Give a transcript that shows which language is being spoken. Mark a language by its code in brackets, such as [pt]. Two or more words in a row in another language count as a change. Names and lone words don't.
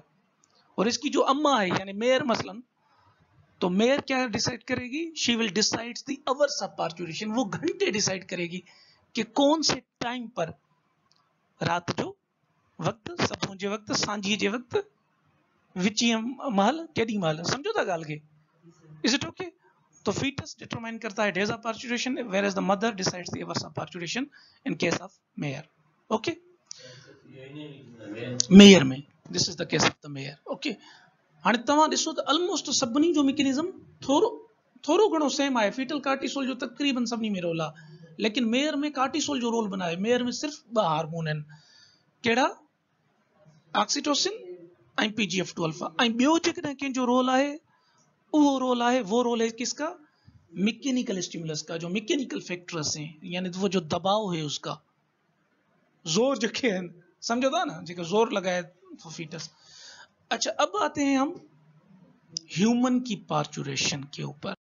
[ur] اور اس کی جو اماں ہے یعنی میئر مثلاً، تو میئر کیا ڈسائیڈ کرے گی, [en] she will decide the hours of parturition, [ur] وہ گھنٹے ڈسائیڈ کرے گی کہ کون سے ٹائم پر, [sd] रात जो वक्त, सभों जे वक्त, सांझी जे वक्त, विची महल केडी महल, समझो था गाल के, [en] is it OK? [ur] تو فیٹس ڈیٹرمائن کرتا ہے [en] days of parturition, whereas the mother decides the hours of parturition in case of mare. OK, mare میں this is the case of the mare. ओके, [sd] हाणे तव्हां ॾिसो त ऑलमोस्ट सभिनी जो मैकेनिज्म थोरो घणो सेम आहे। फीटल कार्टिसोल जो तक़रीबन सभिनी में रोल आहे, लेकिन मेयर में कार्टिसोल जो रोल बनाए, मेयर में सिर्फ़ 2 हार्मोन आहिनि, कहिड़ा, ऑक्सीटोसिन ऐं PGF2 अल्फा, ऐं ॿियो जेकॾहिं कंहिंजो रोल आहे, [ur] وہ رول ہے کس کا, [en] mechanical stimulus [ur] کا، جو [en] mechanical factors [ur] ہیں، یعنی وہ جو دباؤ ہے اس کا، زور جو ہیں, [sd] समझो था ना, [ur] جو زور لگائے فیٹس. اچھا، اب آتے ہیں ہم ہیومن کی پارچوریشن کے اوپر.